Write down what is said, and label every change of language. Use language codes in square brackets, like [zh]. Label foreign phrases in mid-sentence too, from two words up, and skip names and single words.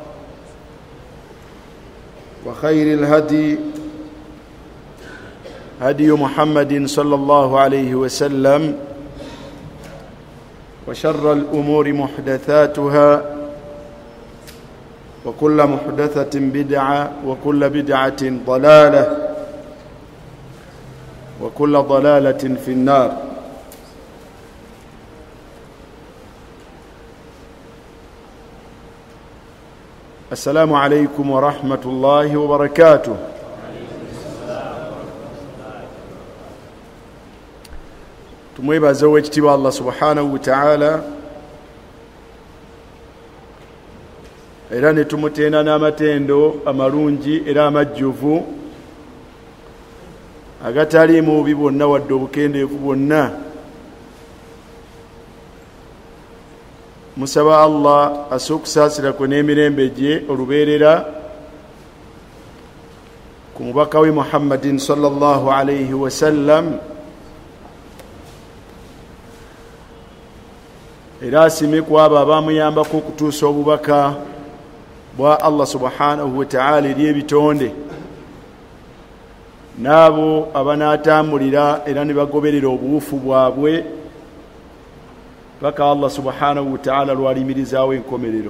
[ar] وخير الهدي هدي محمد صلى الله عليه وسلم، وشر الأمور محدثاتها، وكل محدثة بدعة، وكل بدعة ضلالة، وكل ضلالة في النار. السلام عليكم ورحمة الله وبركاته. [lg] tumwebaza owekitiibwa [ar] الله سبحانه وتعالى, [lg] era ne tumutenda n'amatendo amalungi era amajjuvu agataliimu bubi bwonna wadde obukendeevu bwonna. Musaba Allah asukusaasirako n'emirembe gye olubeerera ku mubaka we Muhammadin [ar] صلى الله عليه وسلم, [lg] era asime ku abo abaamuyambako okutuusa obubaka bwa [ar] الله سبحانه وتعالى [lg] eri ebitonde, n'abo abanaatambulira era ne bagoberera obuwufu bwabwe paka [ar] الله سبحانه وتعالى [lg] lwalimirizaawo enkomerero.